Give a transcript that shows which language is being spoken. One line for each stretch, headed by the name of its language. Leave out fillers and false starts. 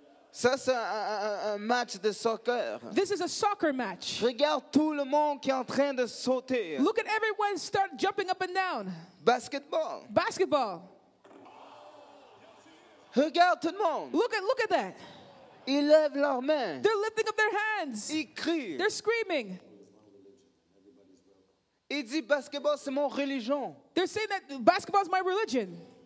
French: Ça, c'est un match de soccer.
English: This is a soccer match.
French: Regarde tout le monde qui est en train de sauter.
English: Look at everyone start jumping up and down. Basketball. Basketball.
French: Regarde tout le monde.
English: Look at that.
French: Ils lèvent leurs mains.
English: They're lifting up their hands.
French: Ils crient.
English: They're screaming.
French: Ils disent basketball, c'est mon religion.
English: They're saying that basketball is my religion.